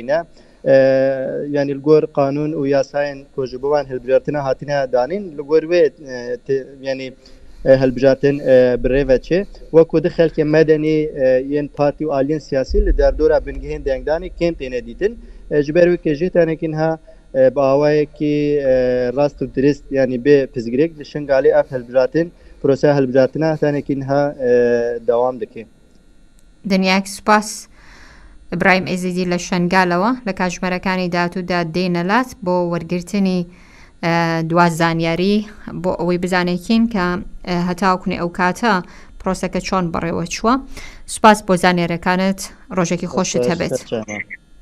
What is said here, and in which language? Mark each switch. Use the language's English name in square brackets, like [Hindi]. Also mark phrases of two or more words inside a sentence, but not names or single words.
[Kurdish] ne yani li gor qanûn û yasayên ku ji bo wan hilbijartina hatine danîn li gor wê yani hilbijartin bi rê veçê wekû di xelkê medenî yên partî û aliyên siyasî li derdora bingehên dengdanê kêm têne dîtin ji ber wê jî tenekî niha bi awayekî rast û dirîst yani bê pizgirêk li Şingalê ev hilbijartin proseya hilbijartina tenekî niha dewam dike. Dinyayek spas [Central Kurdish] İbrahim Êzîdî لە شنگالەوە لە کاتژمێرەکانی داهاتوودا دێنەلات بۆ وەرگرتنی دوازانیاری بۆ ئەوەی بزانێکین کە هەتاوکوێ ئەو کاتە پرۆسەکە چۆن بەڕێوە چووە. سوپاس بۆ زانێرەکانت ڕۆژێکی خۆشت هەبێت.